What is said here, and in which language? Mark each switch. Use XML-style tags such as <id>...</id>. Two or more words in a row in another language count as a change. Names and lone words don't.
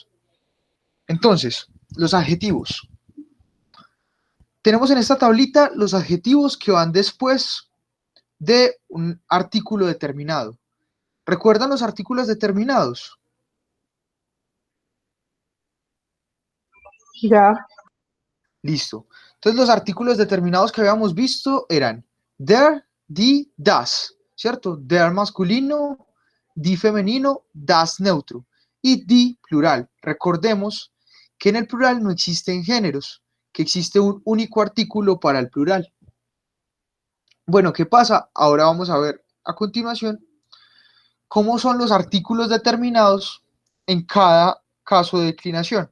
<es>Entonces, los adjetivos. Tenemos en esta tablita los adjetivos que van después de un artículo determinado. ¿Recuerdan los artículos determinados? Ya. Listo. Entonces los artículos determinados que habíamos visto eran</es> <de>der, die, das,</de> <es>¿cierto? Der masculino, die femenino, das neutro y die plural. Recordemos que en el plural no existen géneros, que existe un único artículo para el plural. Bueno, ¿qué pasa? Ahora vamos a ver a continuación cómo son los artículos determinados en cada caso de declinación.</es>